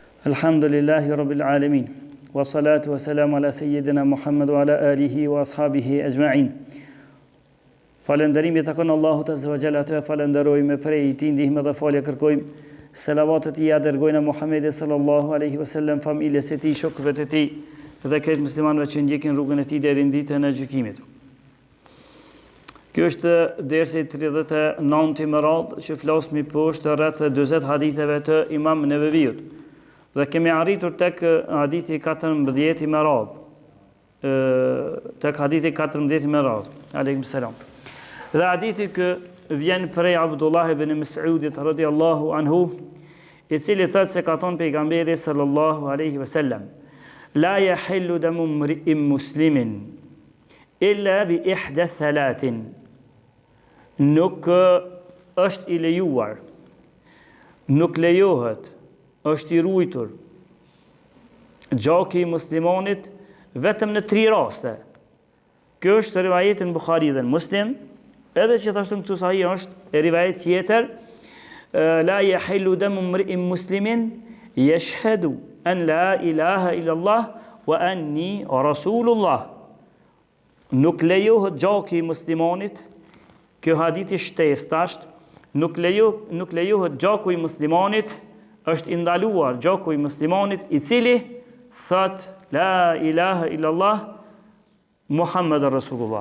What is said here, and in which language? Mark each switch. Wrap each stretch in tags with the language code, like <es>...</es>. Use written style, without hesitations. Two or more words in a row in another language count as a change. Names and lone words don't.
<ar>الحمد لله رب العالمين والصلاة والسلام على سيدنا محمد وعلى آله وأصحابه أجمعين.</ar> <sq>Falënderimi i takon Allahut</sq> <ar>عز وجل,</ar> <sq>atë falenderojmë prej tij, ndihmë dhe falje kërkojmë. Selavatet i dërgojnë Muhammedit</sq> <ar>صلى الله عليه وسلم,</ar> <sq>familjes së tij, shokëve të tij dhe krejt muslimanëve që ndjekin rrugën e tij deri në ditën e gjykimit. Kjo është dersi 39 me radhë që flasmi poshtë rreth 40 haditheve të Imam Neveviut. Dhe kemi arritur tek hadithi 14 me radhë. Tek hadithi 14 me radhë.</sq> <ar>عليكم السلام.</ar> <sq>Dhe hadithi që vjen prej Abdullah ibn Mas'udit</sq> <ar>رضي الله عنه,</ar> <sq>i cili thotë se ka thonë pejgamberi</sq> <ar>صلى الله عليه وسلم: لا يحل دم امرئ مسلم إلا بإحدى ثلاث.</ar> <sq>Nuk është i lejuar, nuk lejohet, është i ruajtur gjaki i muslimanit vetëm në 3 raste. Kjo është rivajeti në Bukhari dhe në Muslim, edhe që thashtu këtu sahi është rivajet tjetër:</sq> <ar>لا يحل دم امرئ مسلم يشهد أن لا إله إلا الله وأني رسول الله.</ar> <sq>Nuk lejohet gjaki i muslimanit. Kjo hadithi shtesë nuk lejohet gjaku i muslimanit, është i ndaluar gjaku i muslimanit i cili thot</sq> <ar>لا إله إلا الله محمد رسول الله.</ar>